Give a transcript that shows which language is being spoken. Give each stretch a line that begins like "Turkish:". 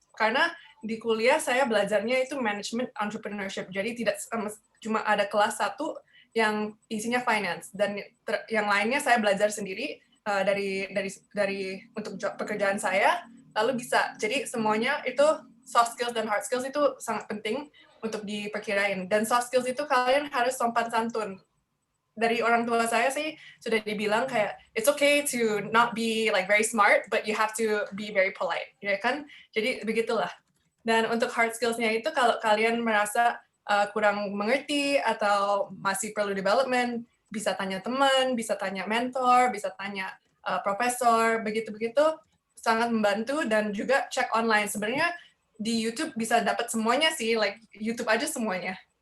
Indonesian: Karena di kuliah saya belajarnya itu management entrepreneurship, jadi tidak cuma ada kelas 1 yang isinya finance, dan yang lainnya saya belajar sendiri dari untuk pekerjaan saya, lalu bisa. Jadi semuanya itu soft skills dan hard skills itu sangat penting untuk diperkirain. Dan soft skills itu kalian harus sopan santun. Dari orang tua saya sih sudah dibilang kayak
English: it's okay to not be like very smart, but you have to be very polite,
Indonesian: ya kan? Jadi begitulah. Dan untuk hard skills-nya itu kalau kalian merasa kurang mengerti atau masih perlu development, bisa tanya teman, bisa tanya mentor, bisa tanya profesor, begitu-begitu sangat membantu. Dan juga cek online. Sebenarnya di YouTube bisa dapat semuanya sih, like YouTube aja semuanya.